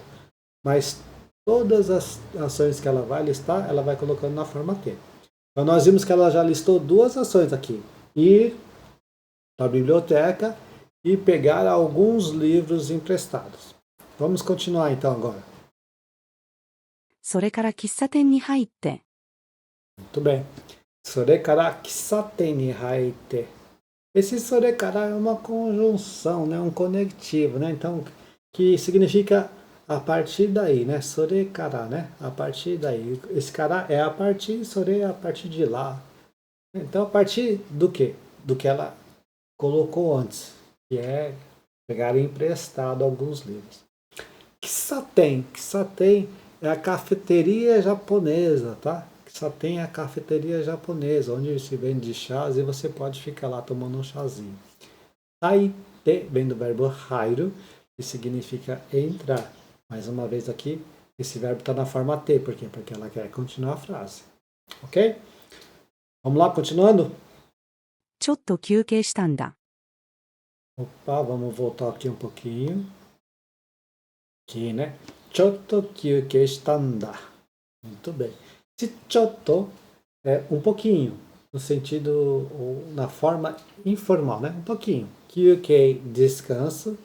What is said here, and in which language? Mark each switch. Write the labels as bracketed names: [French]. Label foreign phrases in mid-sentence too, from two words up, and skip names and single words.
[Portuguese] Mas todas as ações que ela vai listar, ela vai colocando na forma T. Então nós vimos que ela já listou duas ações aqui. Ir para a biblioteca e pegar alguns livros emprestados. Vamos continuar então agora. [Japanese] それから喫茶店に入って、 [Portuguese] Muito bem. [Japanese] それから喫茶店に入って。 [Portuguese] Esse それから é uma conjunção, né? Um conectivo, né? Então, que significa a partir daí, né? それから, né? A partir daí. Esse cara é a partir, それ é a partir de lá. Então, a partir do quê? Do que ela colocou antes, que é pegar emprestado alguns livros. Kissaten é a cafeteria japonesa, tá? Kissaten é a cafeteria japonesa, onde se vende chás e você pode ficar lá tomando um chazinho. Haite vem do verbo hairu, que significa entrar. Mais uma vez aqui, esse verbo está na forma T, por quê? Porque ela quer continuar a frase. Ok? Vamos lá, continuando? [Japanese] ちょっと休憩したんだ。 [Portuguese] Opa, vamos voltar aqui um pouquinho. Aqui, né? [Japanese] ちょっと休憩したんだ. [Portuguese] Muito bem. Esse chotto é um pouquinho, no sentido, ou na forma informal, né? Um pouquinho. Kyukei, descanso.